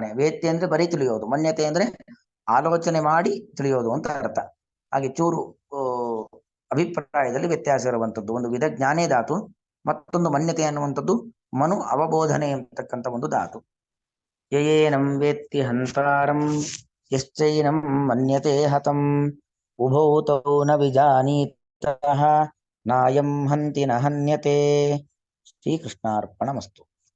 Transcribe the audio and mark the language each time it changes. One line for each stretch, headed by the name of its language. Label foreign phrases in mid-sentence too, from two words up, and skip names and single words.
Kannada: ವೇತ್ತಿ ಅಂದ್ರೆ ಬರೀ ತಿಳಿಯೋದು, ಮನ್ಯತೆ ಅಂದ್ರೆ ಆಲೋಚನೆ ಮಾಡಿ ತಿಳಿಯೋದು ಅಂತ ಅರ್ಥ. ಹಾಗೆ ಚೂರು ಅಭಿಪ್ರಾಯದಲ್ಲಿ ವ್ಯತ್ಯಾಸ ಇರುವಂಥದ್ದು. ಒಂದು ವಿಧ ಜ್ಞಾನೇ ಧಾತು, ಮತ್ತೊಂದು ಮನ್ಯತೆ ಅನ್ನುವಂಥದ್ದು
Sanskrit: ಮನು ಅವಬೋಧನೆ
Kannada: ಎಂಬತಕ್ಕಂಥ ಒಂದು ಧಾತು.
Sanskrit: ಯಯೇನಂ ವೇತ್ತಿ ಹಂತಾರಂ ಯಶ್ಚೈನಂ ಮನ್ಯತೆ ಹತಂ ಉಭೌ ತೌ ನ ವಿಜಾನೀತಃ ನಾಯಂ ಹಂತಿ ನ ಹನ್ಯತೆ. ಶ್ರೀಕೃಷ್ಣಾರ್ಪಣಮಸ್ತು.